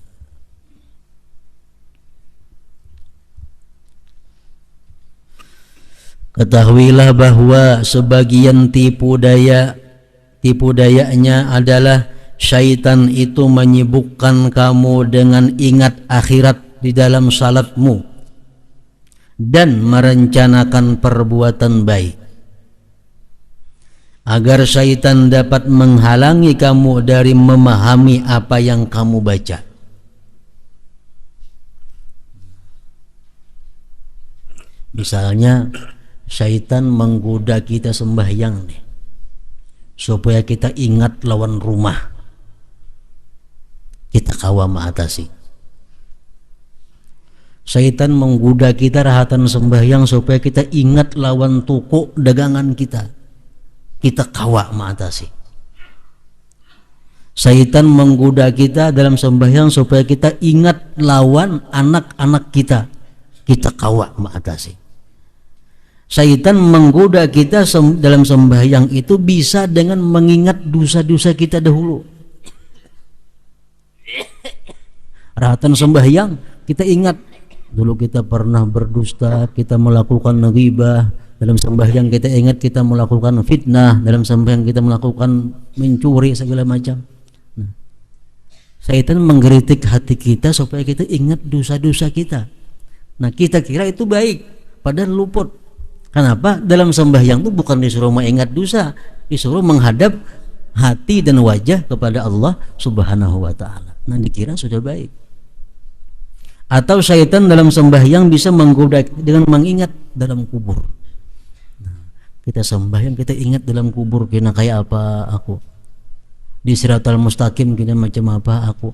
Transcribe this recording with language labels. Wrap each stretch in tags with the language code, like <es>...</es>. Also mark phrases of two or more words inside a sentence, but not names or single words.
<id>Ketahuilah bahwa sebagian tipu dayanya adalah syaitan itu menyibukkan kamu dengan ingat akhirat di dalam salatmu dan merencanakan perbuatan baik, agar syaitan dapat menghalangi kamu dari memahami apa yang kamu baca. Misalnya syaitan menggoda kita sembahyang nih, supaya kita ingat lawan rumah, kita kawa mengatasi. Syaitan menggoda kita rahatan sembahyang supaya kita ingat lawan toko dagangan kita, kita kawa mengatasi. Syaitan menggoda kita dalam sembahyang supaya kita ingat lawan anak-anak kita. Kita kawak mengatasi. Syaitan menggoda kita dalam sembahyang itu bisa dengan mengingat dosa-dosa kita dahulu. Rahatan sembahyang kita ingat dulu kita pernah berdusta, kita melakukan ghibah. Dalam sembahyang kita ingat kita melakukan fitnah, dalam sembahyang kita melakukan mencuri segala macam. Syaitan menggelitik hati kita supaya kita ingat dosa-dosa kita. Nah, kita kira itu baik, padahal luput. Kenapa? Dalam sembahyang itu bukan disuruh mengingat dosa, disuruh menghadap hati dan wajah kepada Allah</id> <ar>سبحانه وتعالى.</ar> <id>Nah, dikira sudah baik. Atau syaitan dalam sembahyang bisa menggoda dengan mengingat dalam kubur. Nah, kita sembahyang kita ingat dalam kubur kena kayak apa aku, di</id> <ar>الصراط المستقيم</ar> <id>kena macam apa aku.</id>